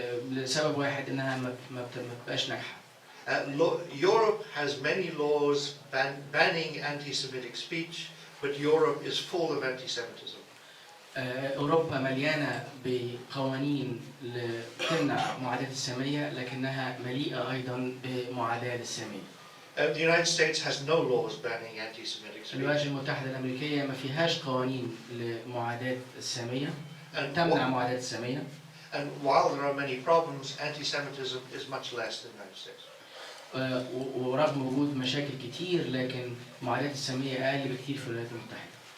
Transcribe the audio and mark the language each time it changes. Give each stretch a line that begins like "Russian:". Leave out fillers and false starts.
Arabic: لسبب واحد إنها ما بتبقاش ناجحة.
English: Europe has many laws banning anti-Semitic speech, but Europe is full of anti-Semitism.
Arabic: أوروبا مليانة بقوانين تمنع معاداة السامية لكنها مليئة أيضا بمعاداة السامية.
English: The United States has no laws banning anti-Semitic speech.
Arabic: الولايات المتحدة الأمريكية ما فيهاش قوانين لمعاداة السامية تمنع معاداة السامية.
English: And while there are many problems, anti-Semitism is much less in the United States.
Arabic: ورغم وجود مشاكل كتير لكن معدات السامية أقل بكتير في الولايات المتحدة.